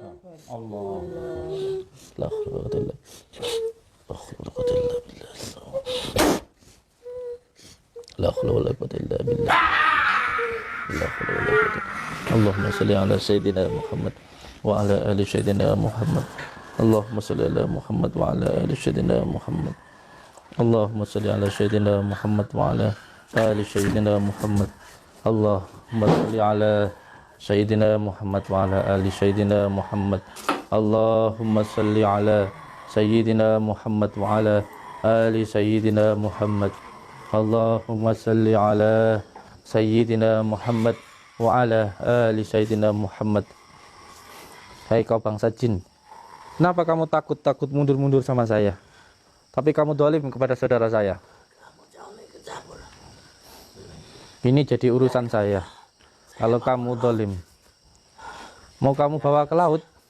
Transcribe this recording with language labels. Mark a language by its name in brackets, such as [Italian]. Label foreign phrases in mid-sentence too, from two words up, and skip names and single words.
[Arabic] Allah. لا حول ولا قوة إلا بالله. لا حول ولا قوة إلا بالله. لا حول ولا قوة. اللهم صل على سيدنا محمد وعلى آل سيدنا محمد. اللهم صل على محمد وعلى آل سيدنا محمد. اللهم صل على سيدنا محمد وعلى آل سيدنا محمد. اللهم صل على سيدنا محمد وعلى آل سيدنا محمد. اللهم صل على سيدنا محمد وعلى آل سيدنا محمد. اللهم صل على سيدنا محمد وعلى آل سيدنا محمد. [Indonesian] Hai kau bangsa jin, kenapa kamu takut mundur-mundur sama saya? Tapi kamu dolim kepada saudara saya. Ini jadi urusan saya. Kalau kamu dolim, mau kamu bawa ke laut?